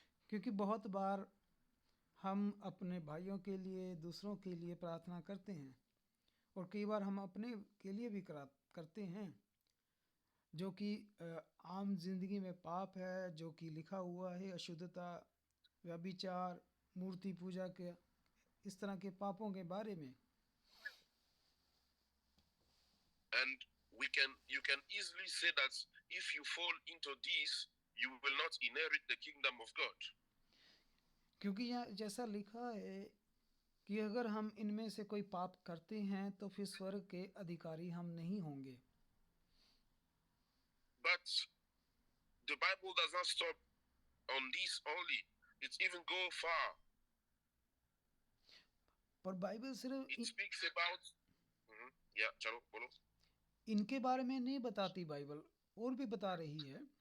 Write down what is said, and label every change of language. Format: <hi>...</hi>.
<hi>क्योंकि बहुत बार हम अपने भाइयों के लिए, दूसरों के लिए प्रार्थना करते हैं और कई बार हम अपने के लिए भी करते हैं, जो कि आम जिंदगी में पाप है, जो कि लिखा हुआ है, अशुद्धता, व्यभिचार, मूर्ति पूजा के, इस तरह के पापों के बारे में।</hi> <en>And you can easily say that if you fall into this, you will not inherit the kingdom of God.</en> <hi>क्योंकि यहाँ जैसा लिखा है कि अगर हम इनमें से कोई पाप करते हैं तो फिर स्वर्ग के अधिकारी हम नहीं होंगे।</hi> <en>But the Bible does not stop on this only. It even go far.</en> <hi>पर बाइबल सिर्फ</hi> <en>It speaks about yeah,</en> <hi>चलो बोलो। इनके बारे में नहीं बताती, बाइबल और भी बता रही है।</hi>